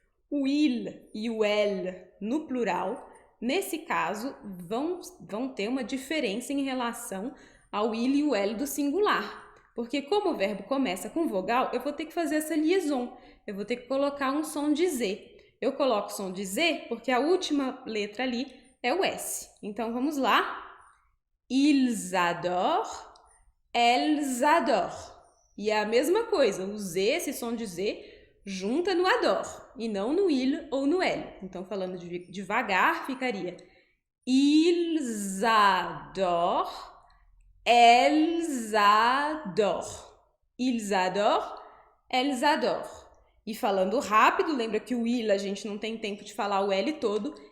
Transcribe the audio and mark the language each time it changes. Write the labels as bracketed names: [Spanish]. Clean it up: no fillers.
[Portuguese] O il e o elle no plural, nesse caso, vão ter uma diferença em relação ao il e o elle do singular. Porque como o verbo começa com vogal, eu vou ter que fazer essa liaison. Eu vou ter que colocar um som de Z. Eu coloco o som de Z porque a última letra ali é o S. Então, vamos lá. [French] Ils adorent, elles adorent. [Portuguese] E é a mesma coisa, o Z, esse som de Z, junta no adore e não no il ou no elle. Então, falando devagar, ficaria [French] ils adorent, elles adorent. Ils adorent, elles adorent. [Portuguese] E falando rápido, lembra que o il a gente não tem tempo de falar o L todo.